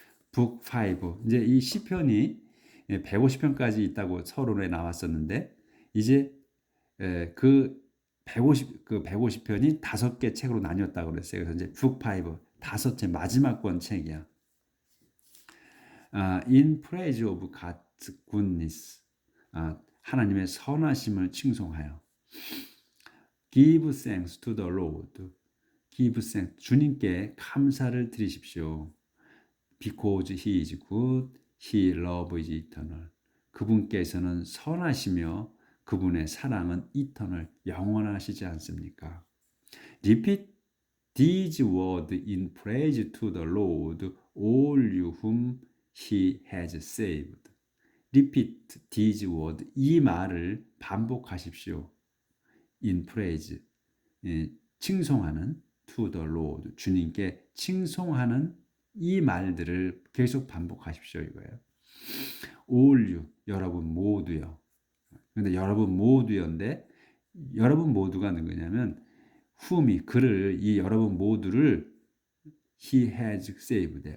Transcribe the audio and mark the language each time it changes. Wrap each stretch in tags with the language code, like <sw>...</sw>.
<ko>북 5. 이제 이 시편이 150편까지 있다고 서론에 나왔었는데 이제 그 150편이 5개 책으로 나뉘었다고 그랬어요. 그래서 이제 북 5, 5째 마지막 권 책이야.</ko> <en>In praise of God's goodness.</en> <ko>하나님의 선하심을 칭송하여.</ko> <en>Give thanks to the Lord. Give thanks.</en> <ko>주님께 감사를 드리십시오.</ko> <en>Because he is good, he love is eternal.</en> <ko>그분께서는 선하시며 그분의 사랑은</ko> <en>eternal,</en> <ko>영원하시지 않습니까?</ko> <en>Repeat these words in praise to the Lord, all you whom He has saved. Repeat these words.</en> <ko>이 말을 반복하십시오.</ko> <en>In praise.</en> <ko>칭송하는</ko> <en>to the Lord.</en> <ko>주님께 칭송하는 이 말들을 계속 반복하십시오 이거예요.</ko> <en>All you.</en> <ko>여러분 모두요. 근데 여러분 모두였는데 여러분 모두가 누구냐면 whom이 그를 이 여러분 모두를</ko> <en>he has saved.</en>